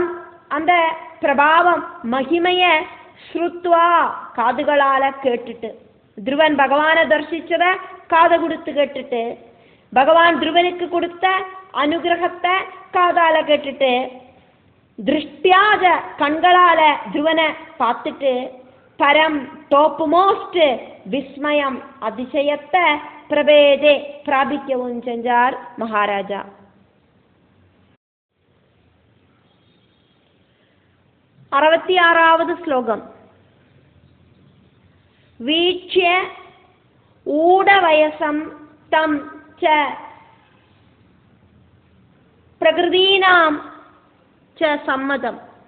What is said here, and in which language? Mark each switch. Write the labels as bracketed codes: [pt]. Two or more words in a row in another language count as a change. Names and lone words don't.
[ta] அந்த பிரபாவம் மகிமைய ஸ்ருத்வா காதுகளால கேட்டுட்டு துருவன் பகவானை தரிசிச்சத காதை கொடுத்து கேட்டுட்டு பகவான் துருவனுக்கு கொடுத்த அனுகிரகத்தை காதால கேட்டுட்டு திருஷ்டியாஜ கண்களால துருவனை பார்த்துட்டு பரம் [en] top most [ta] விஸ்மயம் அதிசயத்தை பிரபேதே பிராபிக்கவும் செஞ்சார் மகாராஜா. [sa] अरवत्यारावद् श्लोकम् वीक्ष्य ऊढवयसं तं च प्रकृतीनां च सम्मतम्